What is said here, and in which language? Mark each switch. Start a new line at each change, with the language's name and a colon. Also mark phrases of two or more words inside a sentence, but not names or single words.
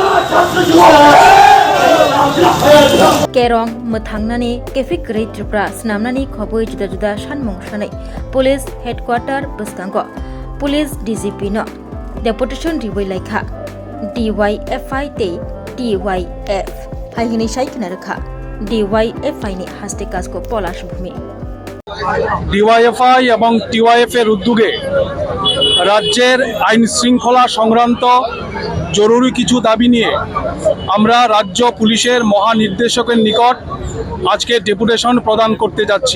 Kok Borok: Kerong Mathangnani Kefik Great Tripura Snamnani Khoboi Juda Juda Shanmung Shanai
English: Police Headquarter
Kok Borok: Buskango
English: Police DGP
Kok Borok: no Deputation Riboi Laikha DYFI Te DYF Haihini Shaiknarkha DYFI ni Haste Kasko Polash Bhumi
Bangla: ডিওয়াইএফআই এবং টিওয়াইএফ এর উদ্যোগে রাজ্যের আইন শৃঙ্খলা সংক্রান্ত জরুরি কিছু দাবি নিয়ে আমরা রাজ্য পুলিশের মহানির্দেশকের নিকট আজকে ডেপুটেশন প্রদান করতে যাচ্ছি।